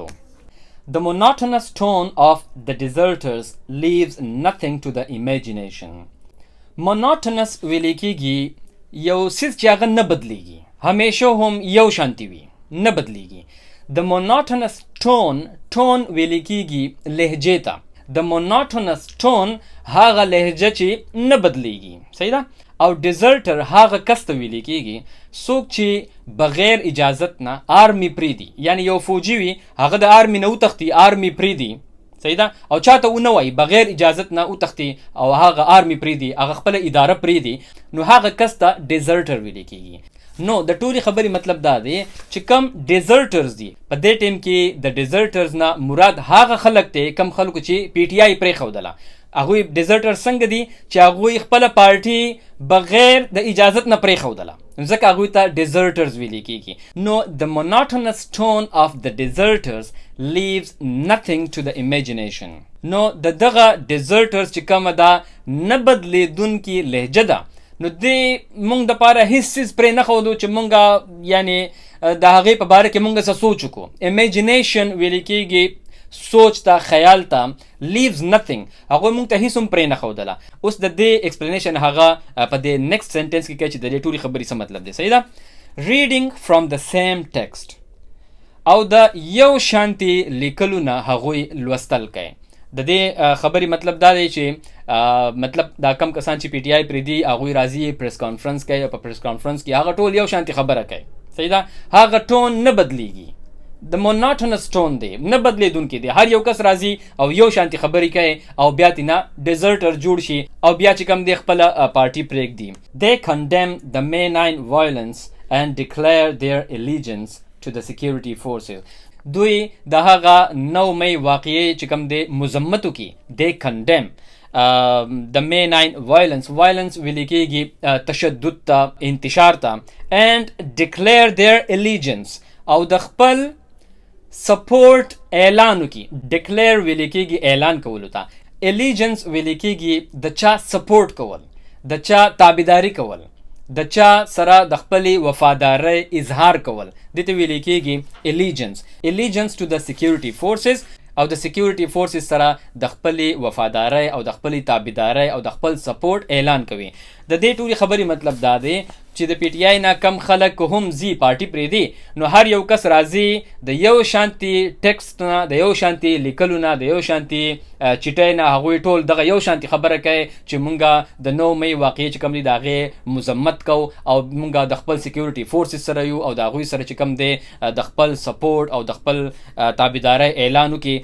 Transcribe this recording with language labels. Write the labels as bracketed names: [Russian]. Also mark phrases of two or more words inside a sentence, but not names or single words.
[English] The monotonous tone of the deserters leaves nothing to the imagination. [Pashto] monotonous ویل کېږي یو څیز چې هغه نه بدلیږي، همیشه هم یو شانتي وي، نه بدلیږي. [English] The monotonous tone [Pashto] ویل کېږي لهجې ته. [English] The monotonous tone [Pashto] هغه لهجه چې نه بدلیږي، صحیح ده. او ډیزرټر هغه کس ته ویل کېږي څوک چې بغیر اجازت نه آرمي پریدي، یعنی یو فوجي وي هغه د آرمي نه وتښتي، آرمي پریدي، صحیح ده، او چاته ونه وایي بغیر اجازت نه وتښتي او هغه آرمي پریدي، هغه خپله اداره پریدي، نو هغه کس ته ډیزرټر ویل کېږي. نو د ټولې خبرې مطلب دا دی چې کم ډیزرټرز دي په دې ټیم کې د ډیزرټرز نه مراد هغه خلک دی کم خلکو چې پی ټی آی پرېښودله. هغوی ډیزرټر څنګه دي چې هغوی خپله پارټي بغیر د اجازت نه پرېښودله، ځکه هغوی ته ډیزرټرز ویل کېږي. [English] نو the monotonous tone of the deserters leaves nothing to the imagination. [Pashto] نو د دغه ډیزرټرز چې کومه ده نه بدلیدونکې لهجه ده، نو دې مونږ دپاره هېڅ څیز پرې نه ښودو چې مونږ یعنی د هغې په باره کې مونږ څه سوچ وکړو. imagination ویل کېږي سوچ ته، خیال ته. [English] leaves nothing [Pashto] هغوی مونږ ته هېڅ هم پرې نه ښودله. اوس د دې ایکسپلینیشن هغه په دې [English] next sentence [Pashto] کې کوي چې د دې ټولې خبرې څه مطلب دی، صحیح ده. [English] reading from the same text [Pashto] او د یو شانتي لیکلو نه هغوی لوستل کوي. د دې خبرې مطلب دا دی چې مطلب دا کم کسان چې پی ټی آی پرېږدي هغوی راځي [English] press conference [Pashto] کوي او په [English] press conference [Pashto] کې هغه ټول یو شانتي خبره کوي، صحیح ده، هغه ټون نه بدلیږي. د [English] monotonous tone [Pashto] دی، نه بدلیدونکی دی، هر یو کس راځي او یو شانتي خبرې کوي او بیا ترې نه ډیزرټر جوړ شي او بیا چې کوم دی خپله پارټي پرېږدي. [English] they condemn the May 9 violence and declare their allegiance to the security forces. [Pashto] دوی د هغه 9 مئی واقعې چې کوم دی مذمتو کی. [English] they condemn the May 9 violence [Pashto] ویل کېږي تشدد ته، انتشار ته. [English] and declare their allegiance [Pashto] او د خپل سپورټ اعلان وکړي. ډکلیر ویل کېږي اعلان کولو ته. allegiance ویل کېږي د چا سپورټ کول، د چا تابعداري کول، د چا سره د خپلې وفادارۍ اظهار کول، دې ته ویل کېږي [English] allegiance to the security forces. [Pashto] او د [English] security forces [Pashto] سره د خپلې وفادارۍ او د خپلې تابعدارۍ او د خپل سپورټ اعلان کوي. د دې ټولې خبرې مطلب دا دی چې د پی ټی آی نه کم خلک هم زی پارټي پرېږدي، نو هر یو کس راځي د یو شانتي ټیکسټ نه، د یو شانتي لیکلو نه، د یو شانتي چټۍ نه، هغوی ټول دغه یو شانتي خبره کوي چې مونږ د 9 مئی واقعې چې کوم دی د هغې مذمت کوو او مونږ د خپل [English] security forces [Pashto] سره یو او د هغوی سره چې کوم دی د خپل سپورټ او د خپل تابعدارۍ اعلان وکړي.